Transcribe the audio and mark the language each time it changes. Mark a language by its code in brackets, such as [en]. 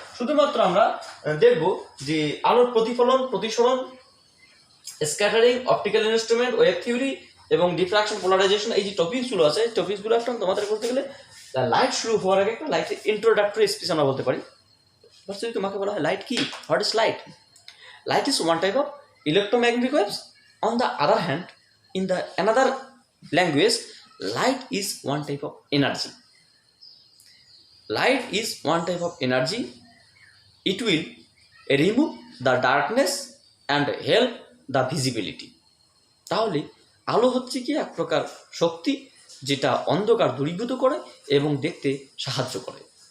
[bn] শুধুমাত্র আমরা দেখব যে আলোর প্রতিফলন, প্রতিসরণ, scattering, optical instrument, wave theory এবং ডিফ্রাকশন, পোলারাইজেশন, এই যে টপিকসগুলো আছে, টপিকসগুলো একটা তোমাদের বলতে গেলে লাইট শুরু হওয়ার আগে একটা লাইটের ইন্ট্রোডাক্টরি স্পিচ আমরা বলতে পারি। [en] but [bn] যদি তোমাকে বলা হয় লাইট কি, [en] What is light? Light is one type of electromagnetic waves. On the other hand, in the another language, light is one type of energy. Light is one type of energy. It will remove the darkness and help the visibility. [bn] তাহলে আলো হচ্ছে কি এক প্রকার শক্তি, যেটা অন্ধকার দূরীভূত করে এবং দেখতে সাহায্য করে।